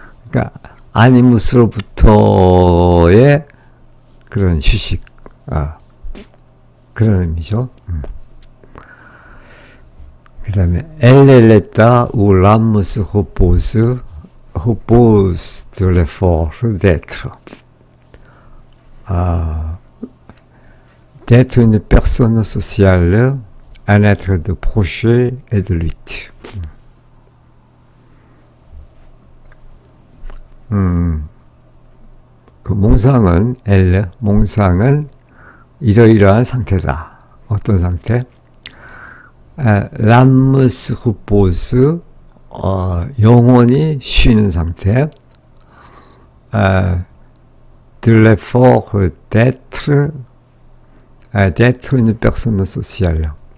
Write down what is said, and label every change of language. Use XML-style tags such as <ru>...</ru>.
<ko>그러니까 아니무스로부터의 그런 휴식, 그런 의미죠. 그 다음에 엘렐레타 우 람무스</ko> <fr>repose de l'effort d'être. D'être une personne sociale, un être de projet et de lutte.</fr> <ko>몽상은 몽상은 이러이러한 상태다. 어떤 상태?</ko> <fr>l'âme se repose,</fr> <ko>영혼이 쉬는 상태,</ko> <fr>de l'effort d'être une personne sociale.</fr>